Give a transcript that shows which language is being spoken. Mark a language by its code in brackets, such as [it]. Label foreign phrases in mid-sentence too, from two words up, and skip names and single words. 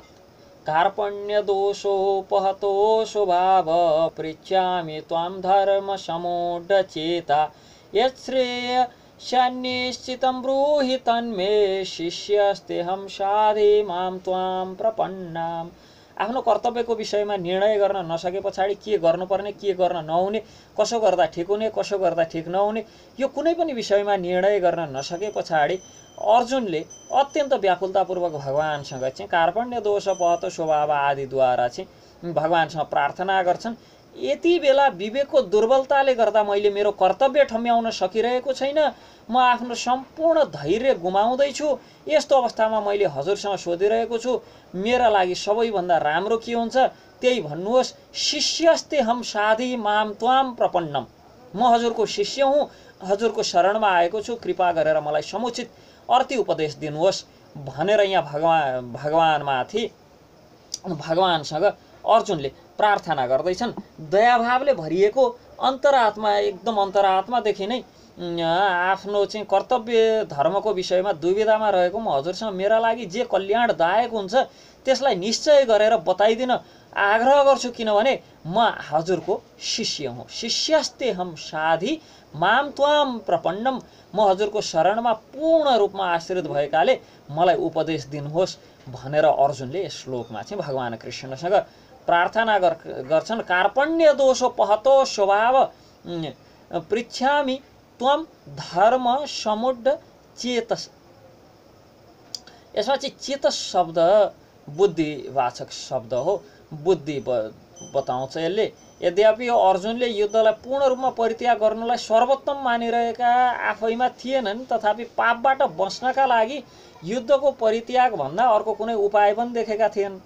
[sa] कार्पण्य दोषोपहतो स्वभाव पृच्छामि त्वां धर्म समूढचेता यच्छ्रेय शान्निश्चितं ब्रूहि तन्मे शिष्यस्तेऽहं साधि मां त्वां प्रपन्नाम्। [ne] आफ्नो कर्तव्यको विषयमा निर्णय गर्न नसके पछाडि के गर्नुपर्ने के गर्न नहुने, कसो गर्दा ठिक हुने कसो गर्दा ठिक नहुने, यो कुनै पनि विषयमा निर्णय गर्न नसके पछाडि अर्जुनले अत्यन्त व्याकुलतापूर्वक भगवानसँग चाहिँ [sa] कार्पण्य दोष पहत स्वभाव [ne] आदिद्वारा चाहिँ भगवानसँग प्रार्थना गर्छन्। यति बेला विवेकको दुर्बलताले गर्दा मैले मेरो कर्तव्य ठम्याउन सकिरहेको छैन, म आफ्नो सम्पूर्ण धैर्य गुमाउँदैछु। यस्तो अवस्थामा मैले हजुरसँग सोधिरहेको छु, मेरा लागि सबैभन्दा राम्रो के हुन्छ त्यही भन्नुहोस्। [sa] शिष्यस्ते हम साधि माम त्वाम प्रपन्नम। [ne] म हजुरको शिष्य हुँ, हजुरको शरणमा आएको छु, कृपा गरेर मलाई समुचित अर्थी उपदेश दिनुहोस् भनेर यहाँ भगवानमाथि भगवानसँग अर्जुनले प्रार्थना गर्दैछन्। दयाभावले भरिएको अन्तरात्मा, एकदम अन्तरात्मादेखि नै आफ्नो चाहिँ कर्तव्य धर्मको विषयमा दुविधामा रहेको म हजुरसँग मेरा लागि जे कल्याणदायक हुन्छ त्यसलाई निश्चय गरेर बताइदिन आग्रह गर्छु, किनभने म हजुरको शिष्य हुँ। [sa] शिष्यस्ते हम साधि माम त्वाम प्रपन्नम। [ne] म हजुरको शरणमा पूर्ण रूपमा आश्रित भएकाले मलाई उपदेश दिनुहोस् भनेर अर्जुनले यस श्लोकमा चाहिँ भगवान कृष्णसँग प्रार्थना गर्छन्। [sa] कार्पण्य दोषो पहतो स्वभाव पृच्छामि त्वं धर्म समुढ चेतस। [ne] यसमा चाहिँ चेतस शब्द बुद्धिवाचक शब्द हो, बुद्धि बताउँछ यसले। यद्यपि अर्जुनले युद्धलाई पूर्ण रूपमा परित्याग गर्नुलाई सर्वोत्तम मानिरहेका आफैमा थिएनन्, तथापि पापबाट बस्नका लागि युद्धको परित्याग भन्दा अर्को कुनै उपाय पनि देखेका थिएनन्।